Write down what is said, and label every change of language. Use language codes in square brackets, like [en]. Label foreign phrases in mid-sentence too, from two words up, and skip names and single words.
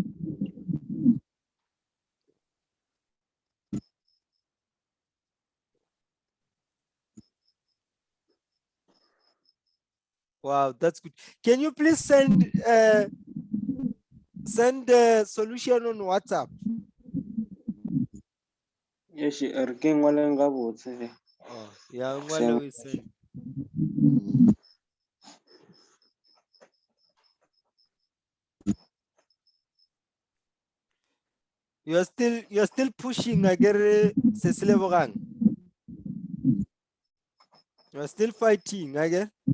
[en] Wow, that's good. Can you please send the solution on WhatsApp? Yes, [nso] re ke ngwaleng ga botse. [en] Oh, yeah, ngwale we send. You're still pushing agere Cecile Bogang. You're still fighting again.